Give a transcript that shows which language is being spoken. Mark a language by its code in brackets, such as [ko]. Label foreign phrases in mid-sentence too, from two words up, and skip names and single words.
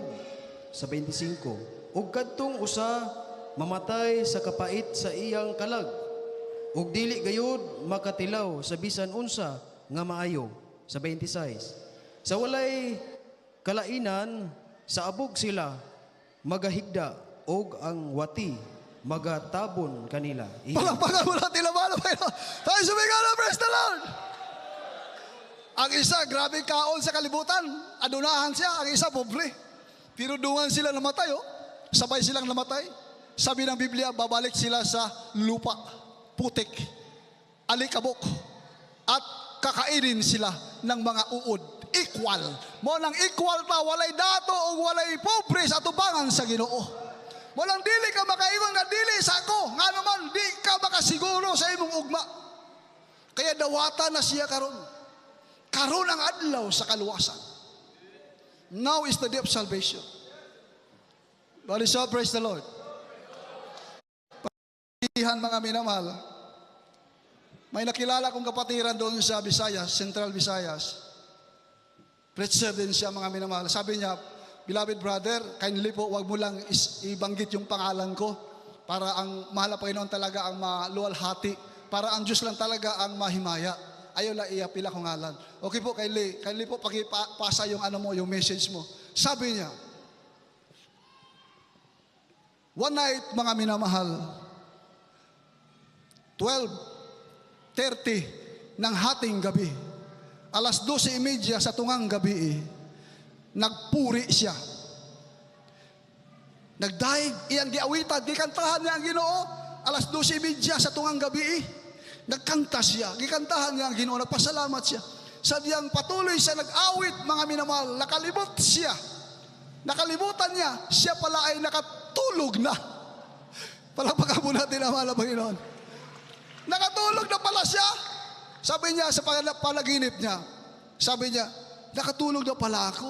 [ceb] Sa 25, ug kadtong usa mamatay sa kapait sa iyang kalag, ug dili gayud makatilaw sa bisan unsa nga maayo. Sa 26, sa walay kalainan sa abog sila magahigda, ug ang wati magatabon kanila. [tl] Palakpakan mo natin ang mahal na Panginoon. Tayo sumigaw na, [en] praise the Lord. [ceb] Ang isa, grabe kaon sa kalibutan. Adunahan siya. Ang isa, pobre. Pero dungan sila namatay, oh. [tl] Sabay silang namatay. Sabi ng Biblia, babalik sila sa lupa, putik, alikabok, at kakainin sila ng mga uod. [ceb] Equal. Mo nang equal ta, walay dato o walay pobre sa tubangan sa Ginoo. Walang dili ka makaingon nga dili sa ako. Nga naman, di ka makasiguro sa imong ugma. Kaya dawata na siya karon. Karon ang adlaw sa kaluwasan. [en] Now is the day of salvation. Bali so, praise the Lord. [tl] Pagkihan mga minamahal, may nakilala kong kapatiran doon sa Visayas, Central Visayas. Preacher din siya mga minamahal. Sabi niya, [en] beloved brother, [tl] kindly po, wag mo lang ibanggit yung pangalan ko para ang mahal na Panginoon talaga ang maluwalhati para ang Diyos lang talaga ang mahimaya. [ceb] Ayaw la iapila ko ngalan. [tl] Okay po, Kylie po, pakipasa yung ano mo, yung message mo. Sabi niya, [en] one night, [tl] mga minamahal, 12:30 ng hating gabi, [ceb] alas 12:30 sa tungang gabi, nagpuri siya. Nagdaig, iyang giawitan, gikantahan niya ang Ginoo, alas 12:30 sa tungang gabi, nagkanta siya, gikantahan niya ang Ginoo, nagpasalamat siya. [tl] Sa diyang patuloy siya nag-awit, mga minamahal, nakalibot siya. Nakalimutan niya, siya pala ay nakatulog na. Palakpakan po natin ang mahal na Panginoon. Nakatulog na pala siya. Sabi niya sa panaginip niya, sabi niya, nakatulog na pala ako.